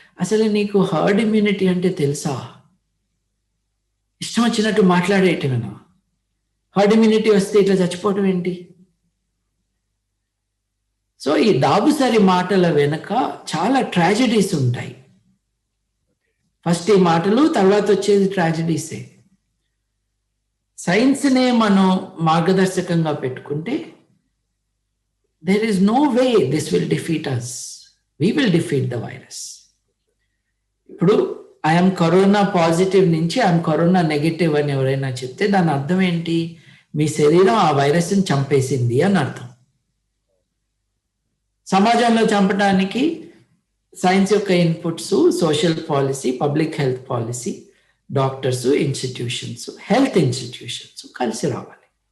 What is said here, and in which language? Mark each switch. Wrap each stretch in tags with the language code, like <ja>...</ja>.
<te>అసలు నీకు herd immunity అంటే తెలుసా? ఇష్టం వచ్చినట్టు మాట్లాడేయటమేనా? హర్డ్ ఇమ్యూనిటీ వస్తే ఇట్లా చచ్చిపోవటం ఏంటి? సో ఈ దాబుసరి మాటల వెనుక చాలా ట్రాజడీస్ ఉంటాయి. ఫస్ట్ ఈ మాటలు, తర్వాత వచ్చేది ట్రాజడీసే. సైన్స్నే మనం మార్గదర్శకంగా పెట్టుకుంటే</te> <en>there is no way this will defeat us. We will defeat the virus.</en> <te>ఇప్పుడు</te> <en>I'm corona positive</en> <te>నుంచి</te> <en>I'm corona negative</en> <te>అని ఎవరైనా చెప్తే దాని అర్థం ఏంటి? మీ శరీరం ఆ వైరస్ని చంపేసింది అని అర్థం. సమాజంలో చంపడానికి సైన్స్ యొక్క inputs, social policy, public health policy, doctors, institutions, health institutions కలిసి రావాలి.</te>